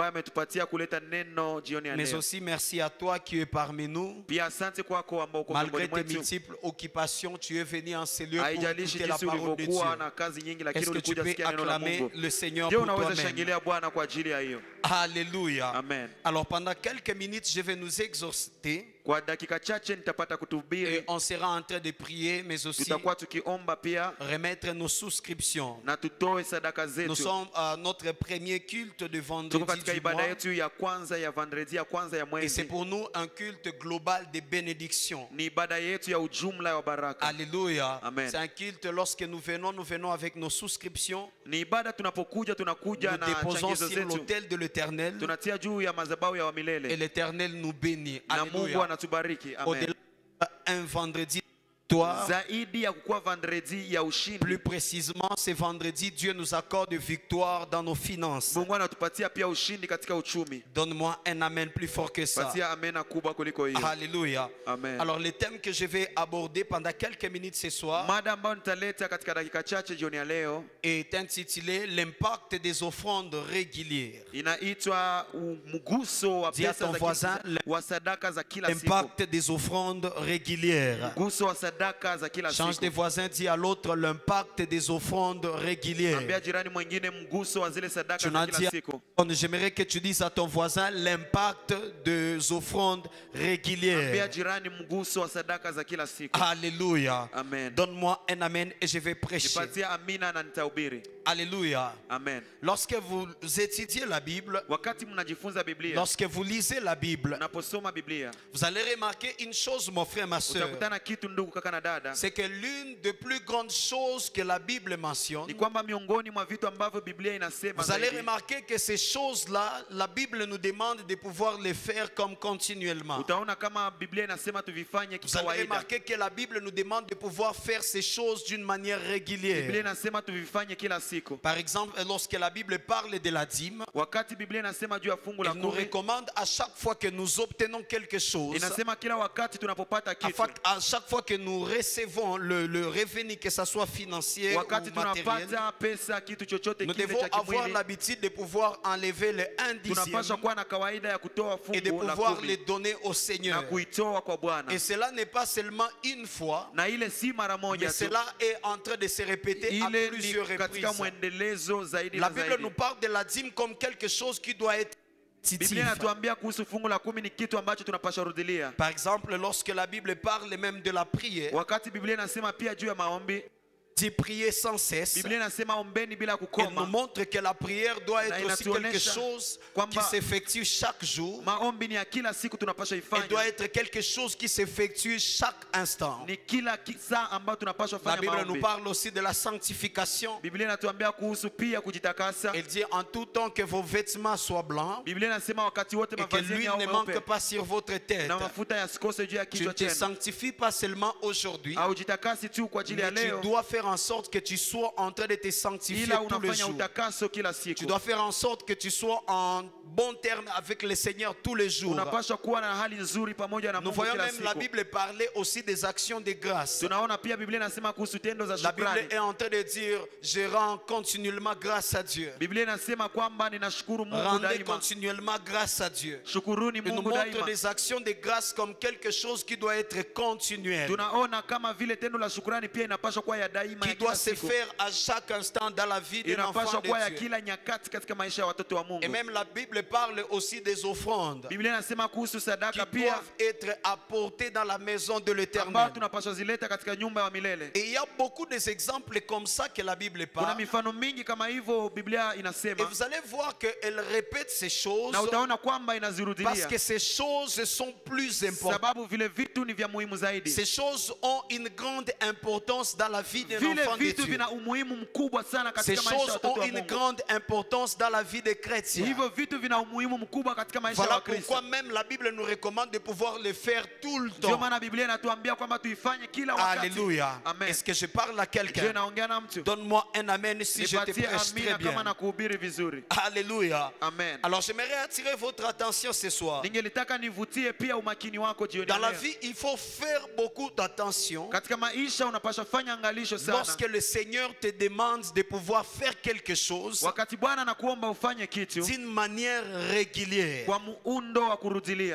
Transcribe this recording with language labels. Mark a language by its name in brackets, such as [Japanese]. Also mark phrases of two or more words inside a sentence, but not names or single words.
[French] Mais aussi merci à toi qui es parmi nous. Malgré tes multiples occupations, tu es venu en ce lieu pour écouter la parole de Dieu. Est-ce que tu peux acclamer le Seigneur pour toi-même? Alléluia. Amen. Alors pendant quelques minutes, je vais nous exhorter. [Swahili] Kwa dakika chache nitapata [French] Et [Swahili] kutuhubiri. [French] on sera en train de prier, mais aussi [Swahili] Tutakuwa tukiomba pia [French] remettre nos souscriptions. [Swahili] na tutoe sadaka [French] Nous [Swahili] zetu. [French] sommes à notre premier culte de [Swahili] Tuko [French] vendredi [Swahili] katika [French] du [Swahili] ibada [French] mois. [Swahili] yetu ya kwanza ya vendredi ya kwanza ya [French] Et c'est [Swahili] mwezi. [French] pour nous un culte global de bénédiction. [Swahili] Ni ibada yetu ya ujumla wa baraka. [French] Alléluia. Amen. C'est un culte lorsque nous venons avec nos souscriptions. [Swahili] Ni ibada tunapokuja tunakuja [French] Nous [Swahili] na [French] déposons [Swahili] changizo [French] sur [Swahili] zetu. [French] l'autel de l'Éternel [Swahili] Tunatia juu ya madhabahu ya [French] et [Swahili] wamilele. [French] l'Éternel nous bénit. [Swahili] Na Mungu [French] Alléluia. [Swahili] anatubariki. Amen. [French] Au-delà d'un vendredi de victoire, [Swahili] Zaidi ya kukuwa vendredi ya ushindi. [French] plus précisément, ce vendredi, Dieu nous accorde victoire dans nos finances. [Swahili] Mungu anatupatia pia ushindi katika uchumi. [French] Donne-moi un amen plus fort que ça. [Swahili] Patia amena kubwa kuliko hiyo. [French] Alléluia. Amen. Alors, le thème que je vais aborder pendant quelques minutes ce soir [Swahili] Mada ambayo nitaleta katika dakika chache jioni ya leo [French] est intitulé L'impact des offrandes régulières. [Swahili] inaitwa mguso wa [French] Dis à [Swahili] pesa [French] ton [Swahili] za [French] voisin, [Swahili] wa sadaka za kila siku. [French] L'impact des offrandes régulières. [Swahili] Mguso wa sadaka za kila [French] Change de [Swahili] siku. [French] voisin, dis à l'autre l'impact des offrandes [Swahili] Ambia [French] régulières. [Swahili] jirani mwingine mguso wa zile sadaka [French] Tu [Swahili] za [French] n'as [Swahili] kila [French] dit à [Swahili] siku. [French] J'aimerais que tu dises à ton voisin l'impact des offrandes [Swahili] Ambia [French] régulières. [Swahili] jirani mguso wa sadaka za kila siku. [French] Alléluia. Amen. Donne-moi un amen et je vais prêcher. [Swahili] Nipatie amina na nitahubiri. [French] Alléluia. Amen. Lorsque vous étudiez la Bible, [Swahili] Wakati mnajifunza Biblia, [French] lorsque vous lisez la Bible, [Swahili] unaposoma Biblia, [French] vous allez remarquer une chose, mon frère, ma soeur. [Swahili] utakutana kitu ndugu kaka na dada. [French] C'est que l'une des plus grandes choses que la Bible mentionne, [Swahili] Ni kwamba miongoni mwa vitu ambavyo Biblia inasema [French] vous allez [Swahili] zaidi, [French] remarquer que ces choses-là, la Bible nous demande de pouvoir les faire comme continuellement. [Swahili] utaona kama Biblia inasema tuvifanye [French] Vous allez [Swahili] kikawaida. [French] remarquer que la Bible nous demande de pouvoir faire ces choses d'une manière [Swahili] Biblia [French] régulière. [Swahili] inasema tuvifanye kila siku. [French] Par exemple, lorsque la Bible parle de la dîme, [Swahili] Wakati Biblia inasema juu ya fungu la [French] elle nous [Swahili] kumi, [French] recommande à chaque fois que nous obtenons quelque chose, [Swahili] inasema kila wakati tunapopata kitu, [French] à chaque fois que nous recevons le revenu, que ce soit financier [Swahili] wakati [French] ou matériel, [Swahili] tunapata pesa kitu chochote [French] nous [Swahili] kile [French] devons [Swahili] cha [French] avoir [Swahili] kimwili, [French] l'habitude de pouvoir enlever le 1/10 [Swahili] tunapaswa kuwa na kawaida ya kutoa [French] et de [Swahili] fungu la [French] pouvoir les [Swahili] kumi [French] donner au [Swahili] na [French] Seigneur. [Swahili] kuitoa kwa Bwana. [French] Et cela n'est pas seulement une fois, [Swahili] Na ile si mara [French] mais [Swahili] moja tu, [French] cela est en train de se répéter à [Swahili] ile [French] plusieurs [Swahili] ni katika [French] reprises. [Swahili] mwendelezo zaidi [French] La [Swahili] na [French] Bible [Swahili] zaidi. [French] nous parle de la dîme comme quelque chose qui doit être [Swahili] Biblia [French] titif. [Swahili] inatuambia kuhusu fungu la kumi ni kitu ambacho tunapaswa rudilia. [French] Par exemple, lorsque la Bible parle même de la prière, [Swahili] Wakati Biblia inasema pia juu ya maombi, [French] dit prier sans cesse, [Swahili] Biblia inasema ombeni bila [French] elle nous [Swahili] kukoma. [French] montre que la prière doit [Swahili] Na [French] être aussi quelque [Swahili] inatuonesha [French] chose qui [Swahili] kwamba [French] s'effectue chaque jour. [Swahili] Maombi ni ya kila siku tunapaswa [French] Elle doit [Swahili] ifanye. [French] être quelque chose qui s'effectue chaque instant. [Swahili] Ni kila saa ambayo tunapaswa [French] La [Swahili] fanya [French] Bible nous [Swahili] maombi. [French] parle aussi de la sanctification. [Swahili] Biblia inatuambia kuhusu pia kujitakasa. [French] Elle dit en tout temps que vos vêtements soient blancs [Swahili] Biblia inasema wakati wote [French] et que [Swahili] mavazi [French] l'huile [Swahili] yao [French] ne manque [Swahili] meupe [French] pas sur votre tête. [Swahili] na mafuta yasikose juu ya [French] Tu ne [Swahili] kichwa [French] te [Swahili] chenu. [French] sanctifies pas seulement aujourd'hui, [Swahili] Au jitakasi tu kwa ajili ya [French] mais tu [Swahili] leo, [French] dois faire en sorte que tu sois en train de te sanctifier [Swahili] ila [French] tous les [Swahili] unafanya [French] jours. [Swahili] utakaso kila [French] Tu [Swahili] siku. [French] dois faire en sorte que tu sois en bon terme avec le Seigneur tous les jours. [Swahili] Unapaswa kuwa na hali nzuri pamoja na [French] Nous [Swahili] Mungu [French] voyons [Swahili] kila [French] même la [Swahili] siku. [French] Bible parler aussi des actions de grâce. [Swahili] Tunaona pia Biblia inasema kuhusu tendo za [French] La Bible [Swahili] shukrani. [French] est en train de dire, je rends continuellement grâce à Dieu. [Swahili] Biblia inasema kwamba ninashukuru Mungu [French] Rendez [Swahili] daima. [French] continuellement grâce à Dieu. [Swahili] Shukuruni [French] Il nous [Swahili] Mungu [French] montre [Swahili] daima. [French] des actions de grâce comme quelque chose qui doit être continuel, [Swahili] Tunaona kama vile tendo la shukrani pia inapaswa kuwa ya daima ya [French] qui doit [Swahili] kila [French] se [Swahili] siku. [French] faire à chaque instant dans la vie d'un enfant [Swahili] Inapaswa kuwa ya [French] de Dieu. [Swahili] kila nyakati katika maisha ya watoto wa [French] Et [Swahili] Mungu. [French] même la Bible parle aussi des offrandes [Swahili] Biblia inasema kuhusu [French] qui [Swahili] sadaka pia [French] doivent être apportées dans la maison de [Swahili] ambayo [French] l'Éternel. [Swahili] tunapaswa zileta katika nyumba ya milele. [French] Et il y a beaucoup d'exemples comme ça que la Bible [Swahili] Kuna [French] parle. [Swahili] mifano mingi kama hivyo Biblia [French] Et [Swahili] inasema, [French] vous allez voir qu'elle répète ces choses [Swahili] na utaona kwamba [French] parce [Swahili] inazirudilia [French] que ces choses sont plus importantes. [Swahili] sababu vile vitu ni vya muhimu zaidi. [French] Ces choses ont une grande importance dans la vie d'un [Swahili] Vile [French] enfant de [Swahili] vitu [French] Dieu. [Swahili] vina umuhimu mkubwa sana [French] Ces [Swahili] katika maisha ya [French] choses [Swahili] watoto [French] ont [Swahili] wa [French] une [Swahili] Mungu. [French] grande importance dans la vie des chrétiens. [Swahili] Hivyo vitu vina umuhimu mkubwa katika maisha ya [French] Voilà [Swahili] Wakristo. [French] pourquoi même la Bible nous recommande de pouvoir le faire tout le [Swahili] Ndio [French] temps. [Swahili] maana Biblia inatuambia kwamba tuifanye kila wakati. [French] Alléluia. Amen. Est-ce que je parle à [Swahili] Je [French] quelqu'un? [Swahili] naongea na mtu. [French] Donne-moi un amen si je te [Swahili] Nipatie [French] prêche très [Swahili] amina kama [French] bien. [Swahili] na kuhubiri vizuri. [French] Alléluia. Amen. Alors j'aimerais attirer votre attention ce soir. [Swahili] Ningelitaka nivutie pia umakini wako jioni [French] Dans [Swahili] ya [French] la [Swahili] leo. [French] vie, il faut faire beaucoup d'attention [Swahili] Katika maisha unapaswa fanya angalisho [French] lorsque [Swahili] sana. [French] lorsque le Seigneur te demande de pouvoir faire quelque chose [Swahili] Wakati Bwana anakuomba ufanye kitu [French] d'une manière régulière. [Swahili] kwa muundo wa kurudilia.